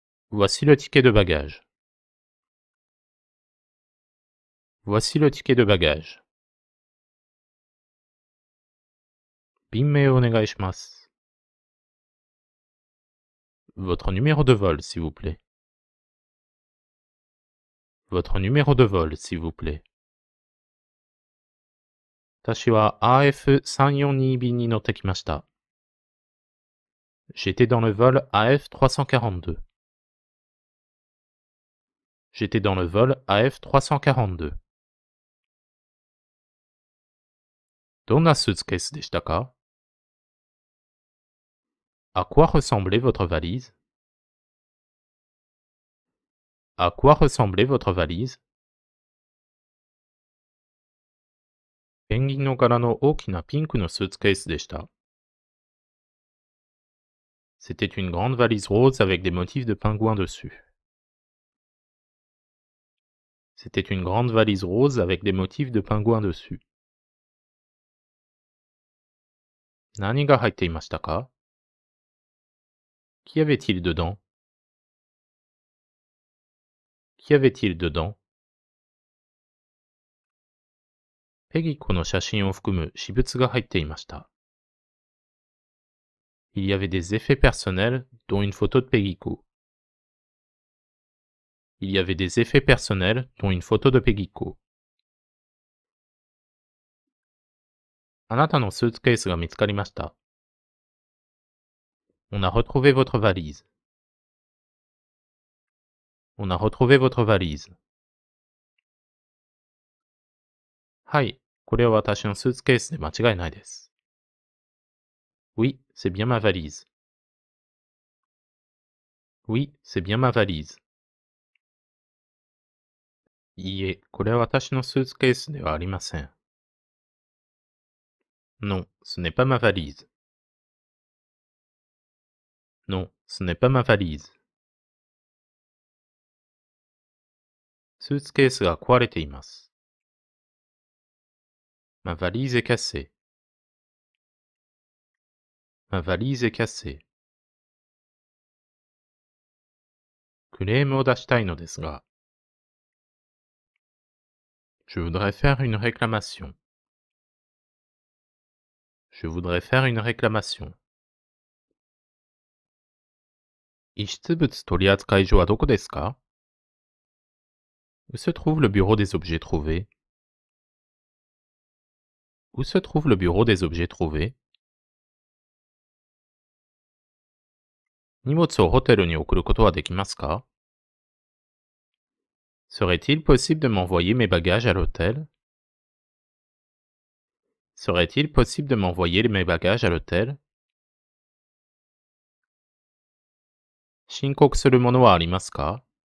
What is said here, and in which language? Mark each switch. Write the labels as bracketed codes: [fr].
[fr] Voici le ticket de bagage. Voici le ticket de bagage. [ja] 便名をお願いします。 [fr] Votre numéro de vol, s'il vous plaît. Votre numéro de vol, s'il vous plaît. [ja] 私は AF342 便に乗ってきました。 [fr] J'étais dans le vol AF342. J'étais dans le vol AF342. [ja] どんなスーツケースでしたか？ [fr] À quoi ressemblait votre valise? À quoi ressemblait votre valise? [ja] ペンギンの柄の大きなピンクのスーツケースでした。 [fr] C'était une grande valise rose avec des motifs de pingouins dessus. C'était une grande valise rose avec des motifs de pingouins dessus. [ja] 何が入っていましたか？ [fr] Qu'y avait-il dedans? Qu'y avait-il dedans? [ja] ペギコの写真を含む私物が入っていました。 [fr] Il y avait des effets personnels, dont une photo de Pegiko. Il y avait des effets personnels, dont une photo de Pegiko. [ja] あなたのスーツケースが見つかりました。 [fr] On a retrouvé votre valise. On a retrouvé votre valise. [ja] はい、これは私のスーツケースで間違いないです。 [fr] Oui, c'est bien ma valise. Oui, c'est bien ma valise. [ja] いいえ、これは私のスーツケースではありません。 [fr] Non, ce n'est pas ma valise. Non, ce n'est pas ma valise. [ja] スーツケースが壊れています。 [fr] Ma valise est cassée. Ma valise est cassée. [ja] クレームを出したいのですが。 [fr] Je voudrais faire une réclamation. Je voudrais faire une réclamation. [ja] 遺失物取扱所はどこですか？ [fr] Où se trouve le bureau des objets trouvés? Où se trouve le bureau des objets trouvés? [ja] 荷物をホテルに送ることはできますか？ [fr] Serait-il possible de m'envoyer mes bagages à l'hôtel? Serait-il possible de m'envoyer mes bagages à l'hôtel? [ja] 申告するものはありますか？